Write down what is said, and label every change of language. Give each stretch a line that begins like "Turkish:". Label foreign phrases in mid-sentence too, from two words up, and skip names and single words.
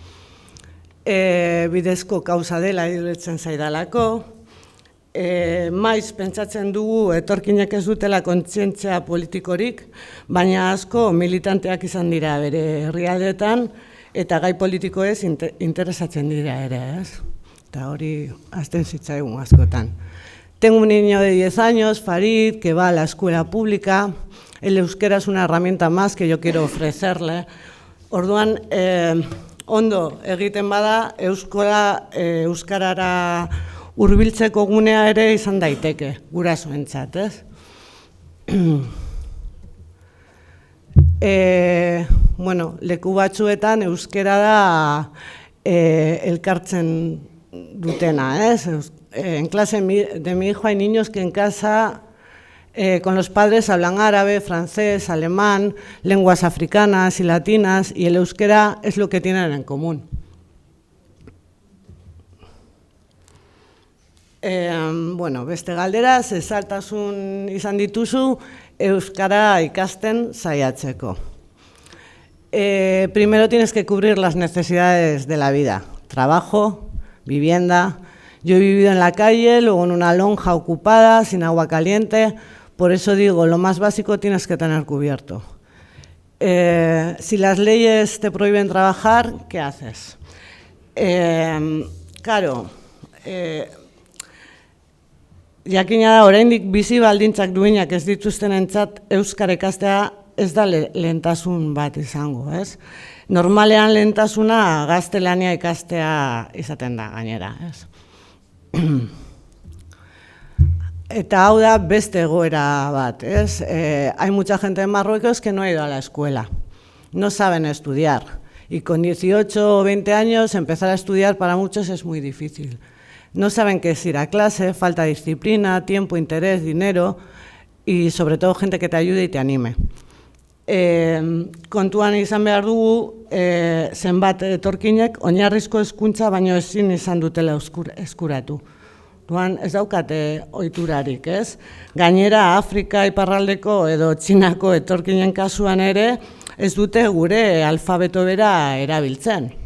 Basque: Bidezko kausa dela iruditzen zaidalako, maiz pentsatzen dugu etorkinek ez dutela kontzientzia politikorik, baina asko militanteak izan dira bere herrialdeetan eta gai politikoez interesatzen dira ere, ez? Eta hori hasten zitzaigun askotan.
Spanish: Tengo un niño de 10 años, Farid, que va a la escuela pública. El euskera es una herramienta más que yo quiero ofrecerle.
Basque: Orduan, ondo egiten bada, euskarara hurbiltzeko gunea ere izan daiteke, gurasoentzat, ez? Leku batzuetan euskera da elkartzen dutena, ez?
Spanish: En clase de mi hijo hay niños que en casa con los padres hablan árabe, francés, alemán, lenguas africanas y latinas, y el euskera es lo que tienen en común.
Basque: Beste galdera, zesaltasun izan dituzu euskara ikasten saiatzeko.
Spanish: Primero tienes que cubrir las necesidades de la vida, trabajo, vivienda. Yo he vivido en la calle, luego en una lonja ocupada, sin agua caliente, por eso digo, lo más básico tienes que tener cubierto. Si las leyes te prohíben trabajar, ¿qué haces? Claro,
Basque: jakina da, oraindik bizi baldintzak duinak ez dituztenentzat euskara ikastea ez da lehentasun bat izango, ez? Normalean lehentasuna gaztelania ikastea izaten da gainera, ez? Eta hau da beste egoera bat, ez?
Spanish: Hay mucha gente en Marruecos que no ha ido a la escuela, no saben estudiar, y con 18 o 20 años empezar a estudiar para muchos es muy difícil. No saben qué es ir a clase, falta disciplina, tiempo, interés, dinero, y sobre todo gente que te ayude y te anime.
Basque: Kontuan izan behar dugu, zenbat etorkinek oinarrizko hezkuntza baino ezin izan dutela eskuratu. Duan ez daukate ohiturarik, ez? Gainera Afrika iparraldeko edo Txinako etorkinen kasuan ere ez dute gure alfabeto bera erabiltzen.